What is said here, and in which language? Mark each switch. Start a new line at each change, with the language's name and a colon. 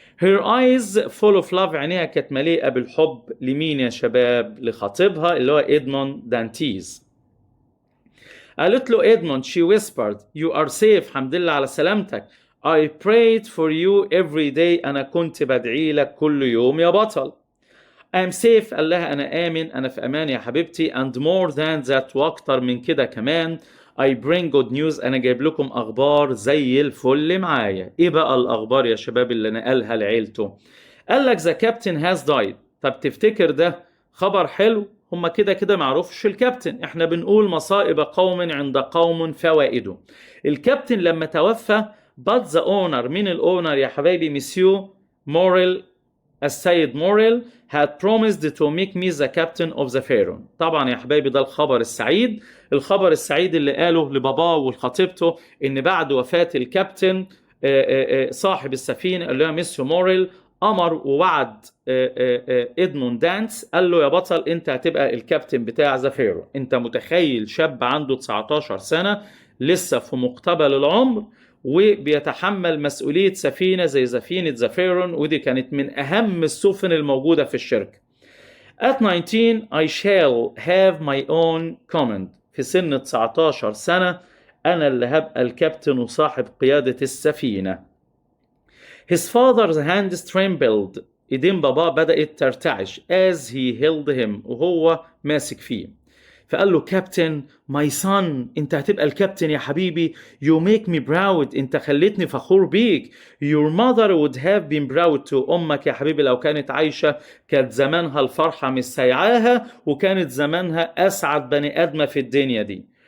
English: her eyes full of love، عينيها كانت مليئة بالحب.
Arabic: لمين يا شباب؟ لخطيبها اللي هو إدموند دانتيز. قالت له إدموند، she whispered you are safe، الحمد لله على سلامتك.
English: I prayed for you every day، أنا كنت بدعي لك كل يوم يا بطل.
Arabic: I'm safe، قال لها أنا آمن، أنا في أمان يا حبيبتي. and more than that، وأكتر من كده كمان. I bring good news، أنا جايب لكم أخبار زي الفل معايا. إيه بقى الأخبار يا شباب اللي نقلها لعيلته؟ قال لك the captain has died. طب تفتكر ده خبر حلو؟ هما كده كده معروفش الكابتن، احنا بنقول مصائب قوم عند قوم فوائده.
English: الكابتن لما توفى، but the owner، من الأونر يا حبايبي؟ مسيو موريل، السيد Morrel had promised to make me the captain of the pharaoh.
Arabic: طبعا يا حبايبي ده الخبر السعيد، الخبر السعيد اللي قاله لباباه ولخطيبته، ان بعد وفاة الكابتن صاحب السفينة اللي هو مسيو موريل امر ووعد ادموند دانس، قال له يا بطل انت هتبقى الكابتن بتاع ذا فيرو. انت متخيل شاب عنده 19 سنة لسه في مقتبل العمر وبيتحمل مسؤولية سفينة زي سفينة ذا فيرون، ودي كانت من أهم السفن الموجودة في الشركة. At 19 I shall have my own command، في سن 19 سنة أنا اللي هبقى الكابتن وصاحب قيادة السفينة.
English: His father's hands trembled، إيدين بابا بدأت ترتعش as he held him، وهو ماسك فيه.
Arabic: فقال له كابتن ماي son، انت هتبقى الكابتن يا حبيبي. you make me proud، انت خليتني فخور بيك. your mother would have been proud too، امك يا حبيبي لو كانت عايشة كانت زمانها الفرحة مش سايعاها، وكانت زمانها اسعد بني ادمة في الدنيا دي.